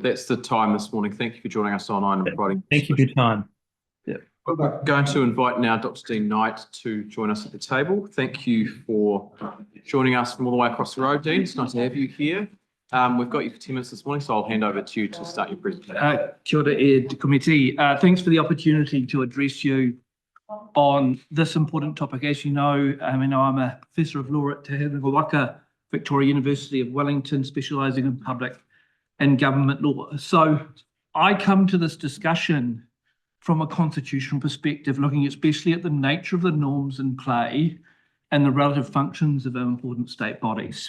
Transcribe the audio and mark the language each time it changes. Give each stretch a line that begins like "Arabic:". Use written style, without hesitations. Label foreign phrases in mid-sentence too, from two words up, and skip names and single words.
English: That's the time this morning. Thank you for joining us online and providing. Thank you for your time. We're going to invite now Dr. Dean Knight to join us at the table. Thank you for joining us from all the way across the road, Dean. It's nice to have you here. We've got you for 10 minutes this morning, so I'll hand over to you to start your presentation.
Māori: Kia ora e te committee.
English: Thanks for the opportunity to address you on this important topic. As you know, I'm a Professor of Law at Te Herenga Waka, Victoria University of Wellington, specialising in public and government law. So I come to this discussion from a constitutional perspective, looking especially at the nature of the norms in play and the relative functions of our important state bodies.